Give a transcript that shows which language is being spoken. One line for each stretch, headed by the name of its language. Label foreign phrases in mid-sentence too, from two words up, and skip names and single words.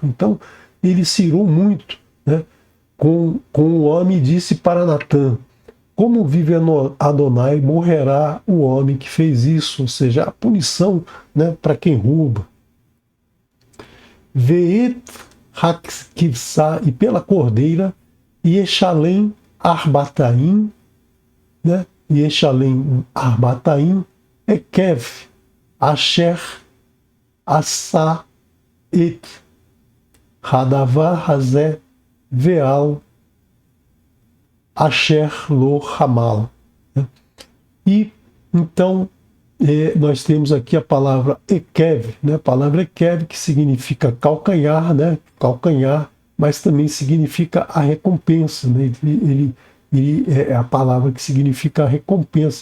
Portuguese: Então ele se irou muito, né? Com o homem, disse para Natã: como vive Adonai, morrerá o homem que fez isso. Ou seja, a punição, né, para quem rouba.
Hebrew: ואת הכבשה,
Portuguese: e pela cordeira,
Hebrew: ישלם ארבעתיים,
Portuguese: né?
Hebrew: ישלם ארבעתיים, עקב, אשר, עשה, את, הדבר, הזה, ועל, אשר, לא, Hamal.
Portuguese: E então nós temos aqui a palavra Ekev, né? A palavra Ekev, que significa calcanhar, né? Calcanhar, mas também significa a recompensa, né? Ele é a palavra que significa a recompensa.